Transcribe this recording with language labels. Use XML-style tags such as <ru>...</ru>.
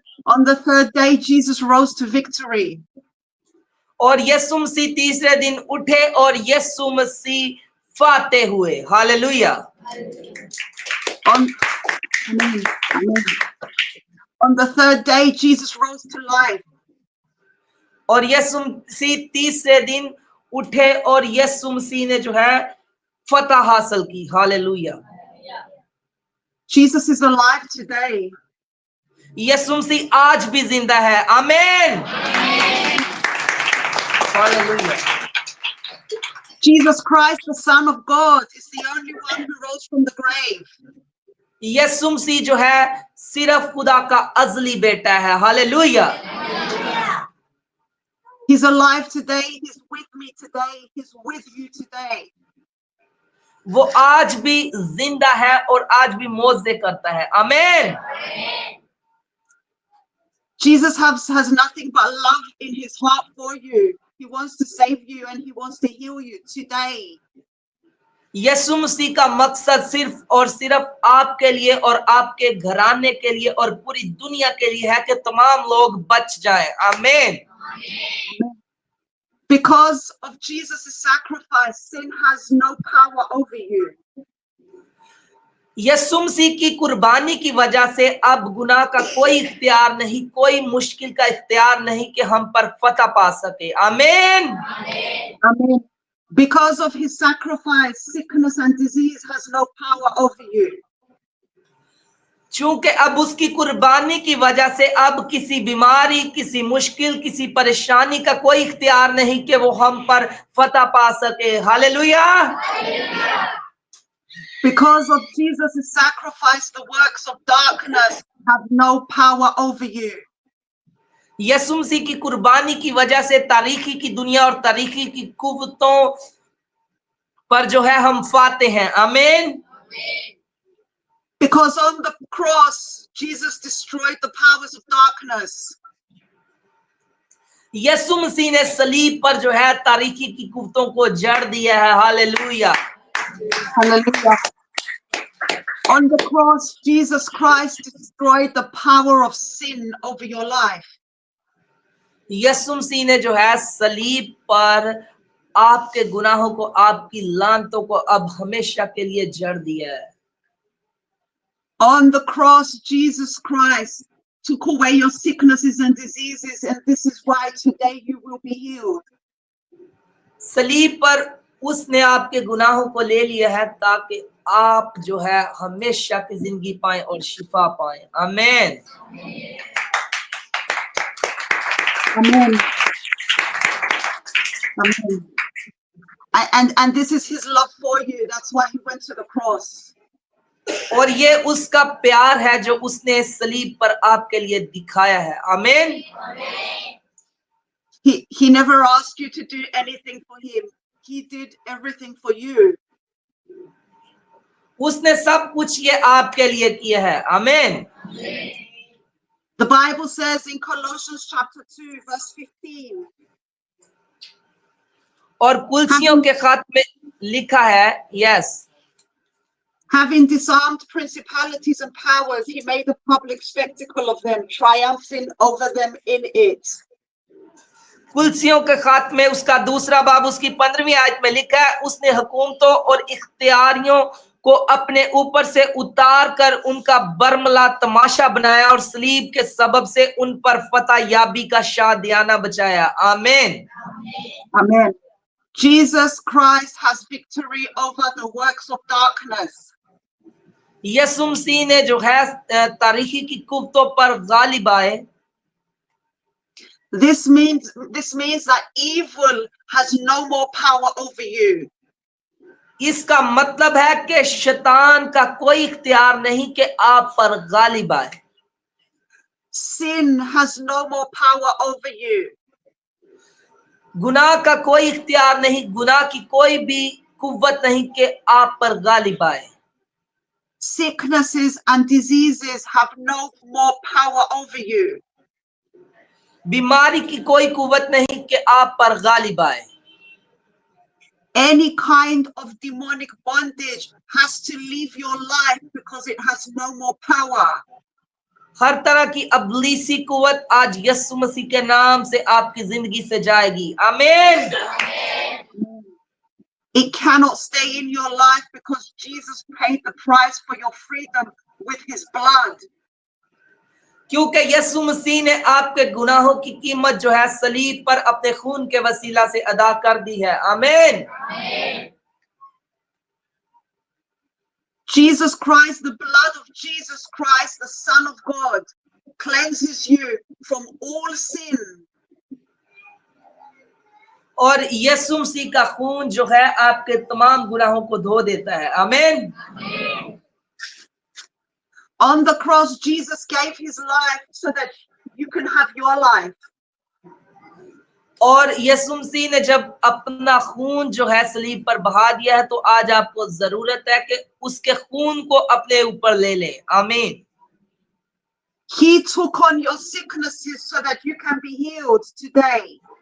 <en>On the third day, Jesus rose to victory.</en> <hi>और यीशु मसीह तीसरे दिन उठे और यीशु मसीह फाते हुए। Hallelujah.</hi> <en>Amen. Amen. On the third day, Jesus rose to life.</en> <hi>और यीशु मसीह तीसरे दिन उठे और यीशु मसीह ने जो है फतह हासिल की। Hallelujah.</hi> <en>Jesus is alive today.</en> <hi>यीशु मसीह आज भी जिंदा है। आमीन। Hallelujah.</hi> <en>Jesus Christ, the Son of God, is the only one who rose from the grave.</en> <hi>यीशु मसीह जो है सिर्फ खुदा का अजली बेटा है। Hallelujah.</hi> <en>He's alive today. He's with me today. He's with you today.</en> <hi>वो आज भी जिंदा है और आज भी मौजे करता है। आमीन।</hi> <en>Jesus has nothing but love in his heart for you. He wants to save you and he wants to heal you today.</en> <hi>यीशु मसीह का मकसद सिर्फ और सिर्फ आपके लिए और आपके घराने के लिए और पूरी दुनिया के लिए है कि तमाम लोग बच जाएं। आमीन।</hi> <en>Because of Jesus' sacrifice, sin has no power over you.</en> <hi>यीशु मसीह की कुर्बानी की वजह से अब गुनाह का कोई इख्तियार नहीं, कोई मुश्किल का इख्तियार नहीं कि हम पर फतह पा सके। आमीन।</hi> <en>Amen. Because of his sacrifice, sickness and disease has no power over you.</en> <hi>चूंकि अब उसकी कुर्बानी की वजह से अब किसी बीमारी, किसी मुश्किल, किसी परेशानी का कोई इख्तियार नहीं कि वो हम पर फतह पा सके। Hallelujah.</hi> <en>Because of Jesus' sacrifice, the works of darkness have no power over you.</en> <hi>यीशु मसीह की कुर्बानी की वजह से तारीखी की दुनिया और तारीखी की कुव्वतों पर जो है हम फाते हैं। आमीन।</hi> <en>Because on the cross, Jesus destroyed the powers of darkness.</en> <hi>यीशु मसीह ने सलीब पर जो है तारीखी की कुव्वतों को जड़ दिया है। Hallelujah.</hi> <en>Hallelujah. On the cross, Jesus Christ destroyed the power of sin over your life.</en> <hi>यीशु मसीह ने जो है सलीब पर आपके गुनाहों को, आपकी लानतों को अब हमेशा के लिए जड़ दिया है।</hi> <en>On the cross, Jesus Christ took away your sicknesses and diseases, and this is why today you will be healed.</en> <hi>सलीब पर उसने आपके गुनाहों को ले लिया है ताकि आप जो है हमेशा की जिंदगी पाएं और शिफा पाएं। आमीन।</hi> <en>Amen. Amen. And this is his love for you. That's why he went to the cross.</en> <hi>और ये उसका प्यार है जो उसने सलीब पर आपके लिए दिखाया है। आमीन।</hi> <en>He never asked you to do anything for him. He did everything for you.</en> <hi>उसने सब कुछ ये आपके लिए किया है। आमीन।</hi> <en>The Bible says in Colossians chapter 2 verse 15.</en> <hi>और कुलसियों के खत में लिखा है, yes,</hi> <en>Having disarmed principalities and powers, he made a public spectacle of them, triumphing over them in it.</en> <hi>कुलसियों के खत में उसका दूसरा बाब उसकी 15वीं आयत में लिखा है, उसने हुकूमतों और इख्तियारियों को अपने ऊपर से उतार कर उनका बरमला तमाशा बनाया और सलीब के सबब से उन पर फतह याबी का शादियाना बचाया। आमीन।</hi> <en>Amen. Jesus Christ has victory over the works of darkness.</en> <hi>यीशु मसीह ने जो है तारीखी की कुव्वतों पर गालिब आए।</hi> <en>This means that evil has no more power over you.</en> <hi>इसका मतलब है कि शैतान का कोई इख्तियार नहीं कि आप पर गालिब आए।</hi> <en>Sin has no more power over you.</en> <hi>गुनाह का कोई इख्तियार नहीं, गुनाह की कोई भी कुव्वत नहीं कि आप पर गालिब आए।</hi> <en>Sicknesses and diseases have no more power over you.</en> <hi>बीमारी की कोई कुव्वत नहीं कि आप पर गालिब आए।</hi> <en>Any kind of demonic bondage has to leave your life because it has no more power.</en> <hi>हर तरह की अबलीसी कुव्वत आज यीशु मसीह के नाम से आपकी जिंदगी से जाएगी। आमीन।</hi> <en>It cannot stay in your life because Jesus paid the price for your freedom with his blood.</en> <hi>क्योंकि यीशु मसीह ने आपके गुनाहों की कीमत जो है सलीब पर अपने खून के वसीला से अदा कर दी है। आमीन।</hi> <en>Jesus Christ, the blood of Jesus Christ, the Son of God, cleanses you from all sin.</en> <hi>और यीशु मसीह का खून जो है आपके तमाम गुनाहों को धो देता है। आमीन।</hi> <en>On the cross, Jesus gave his life so that you can have your life.</en> <hi>और यीशु मसीह ने जब अपना खून जो है सलीब पर बहा दिया है तो आज आपको जरूरत है कि उसके खून को अपने ऊपर ले लें। आमीन।</hi> <en>He took on your sicknesses so that you can be healed today.</en>